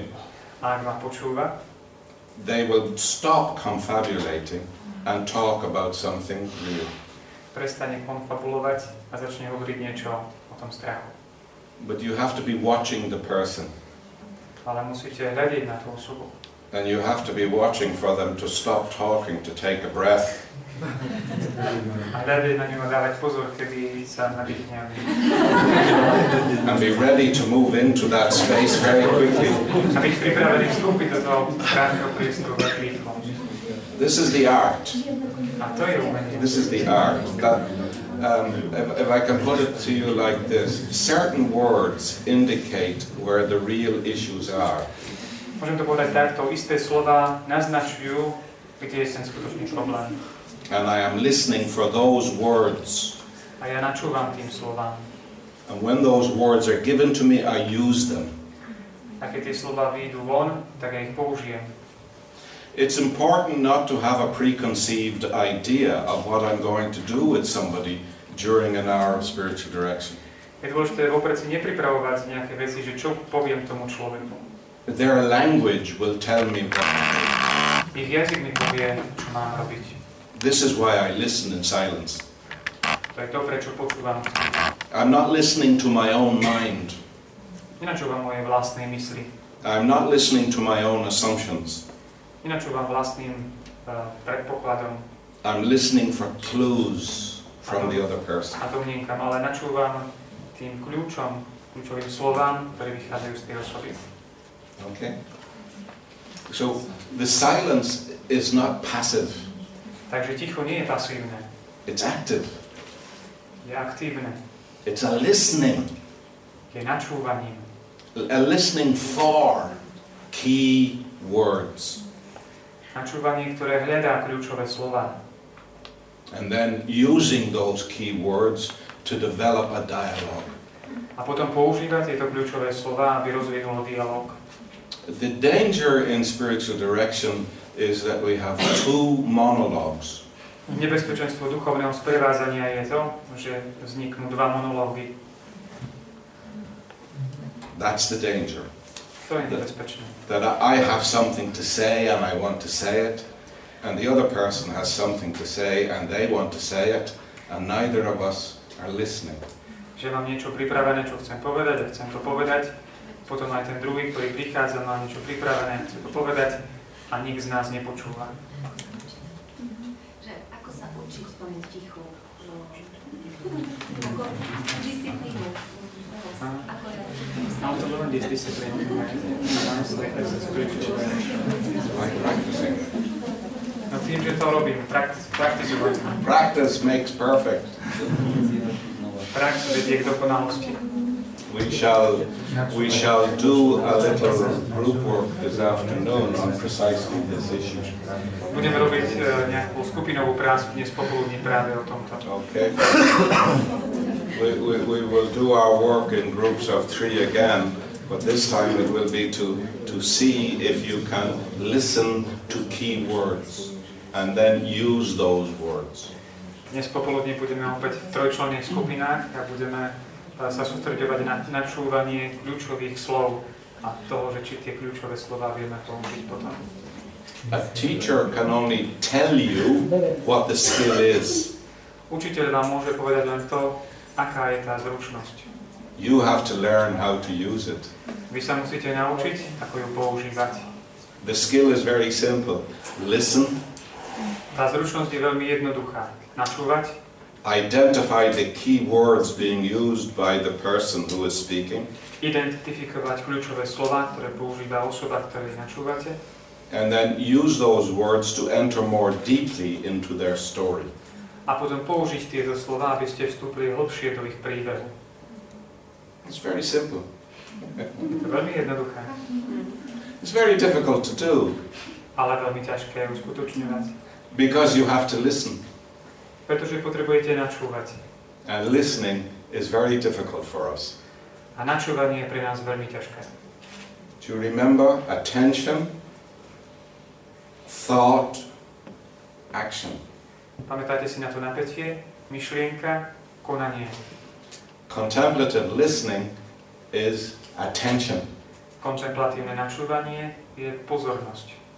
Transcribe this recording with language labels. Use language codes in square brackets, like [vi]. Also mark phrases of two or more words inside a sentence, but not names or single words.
[sk] A ak ma počúva, [en] they will stop confabulating and talk about something real. [sk] prestane konfabulovať a začne hovoriť niečo o tom strachu. [en] But you have to be watching the person, [sk] Ale musíte hľadiť na tú osobu. [en] and you have to be watching for them to stop talking, to take a breath, [sk] A hľadiť na ňu a dávať pozor, kedy sa nadýchne. [en] and be ready to move into that space very quickly. [sk] A byť pripravený vstúpiť do toho krátkeho priestoru veľmi rýchlo. [en] This is the art. [sk] A to je umenie. [en] This is the art. That, if I can put it to you like this, certain words indicate where the real issues are. [sk] Môžem to povedať takto. Isté slova naznačujú, kde je ten skutočný problém. [en] And I am listening for those words. [sk] A ja načúvam tým slovám. [en] And when those words are given to me, I use them. [sk] A keď tie slova vyjdú von, tak ja ich použijem. [en] It's important not to have a preconceived idea of what I'm going to do with somebody during an hour of spiritual direction. [sk] Je dôležité vopred si nepripravovať nejaké veci, že čo poviem tomu človeku. [en] Their language will tell me what to do. [sk] Ich jazyk mi povie, čo mám robiť. [en] This is why I listen in silence. [sk] To je to, prečo počúvam. [en] I'm not listening to my own mind. [sk] Nenačúvam moje vlastnej mysli. [en] I'm not listening to my own assumptions. [sk] Nenačúvam vlastným predpokladom [en] I'm listening for clues from the other person. [sk] a domnienkam, ale načúvam tým kľúčovým slovám, ktoré vychádzajú z tej osoby. [en] Okay? So the silence is not passive. [sk] Takže ticho nie je pasívne, [en] It's active. [sk] je aktívne, [en] It's a listening. [sk] je načúvaním. [en] A listening for key words. [sk] Načúvanie, ktoré hľadá kľúčové slova. [en] And then using those key words to develop a dialogue. [sk] A potom používa tieto kľúčové slova, aby rozvinulo dialog. [en] The danger in spiritual direction is that we have two monologues. [sk] Nebezpečenstvo duchovného sprevádzania je to, že vzniknú dva monológy. [en] That's the danger. [sk] To je nebezpečné. [en] That I have something to say and I want to say it, and the other person has something to say and they want to say it, and neither of us are listening. [sk] Že mám niečo pripravené, čo chcem povedať a chcem to povedať. Potom aj ten druhý, ktorý prichádza, má niečo pripravené, chce to povedať a nik z nás nepočúva. Že ako sa učiť povedať ticho? Ako disciplínu. [en] How to learn this discipline as a spiritual By practicing. [sk] No tým, že to robím, praktizovať. [en] Practice makes perfect. [sk] Prax vedie k dokonalosti. [en] We shall do a little group work this afternoon on precisely this issue. [sk] Budeme robiť nejakú skupinovú prácu dnes popoludní práve o tomto. [en] Okay. We will do our work in groups of 3 again, but this time it will be to see if you can listen to key words and then use those words. [sk] Dnes popoludní budeme opäť v trojčlenných skupinách a budeme sa sústreďovať na načúvanie kľúčových slov a toho, že či tie kľúčové slova vieme použiť potom. [en] A teacher can only tell you what the skill is. [sk] Učiteľ vám môže povedať len to, aká je tá zručnosť. [en] You have to learn how to use it. [sk] Vy sa musíte naučiť, ako ju používať. [en] The skill is very simple. Listen, [sk] Tá zručnosť je veľmi jednoduchá. Načúvať, [en] identify the key words being used by the person who is speaking, [sk] identifikovať kľúčové slová, ktoré používa osoba, ktorej načúvate, [en] and then use those words to enter more deeply into their story. [sk] a potom použiť tieto slová, aby ste vstúpili hlbšie do ich príbehu. [en] It's very simple. [sk] Je to veľmi jednoduché, [en] It's very difficult to do [sk] ale veľmi ťažké uskutočňovať. [en] because you have to listen. [sk] Pretože potrebujete načúvať. [en] And listening is very difficult for us. [sk] A načúvanie je pre nás veľmi ťažké. [en] Do you remember attention, thought, action? [sk] Pamätáte si na to napätie, myšlienka, konanie. [en] Contemplative listening is attention. [sk] Kontemplatívne načúvanie je pozornosť.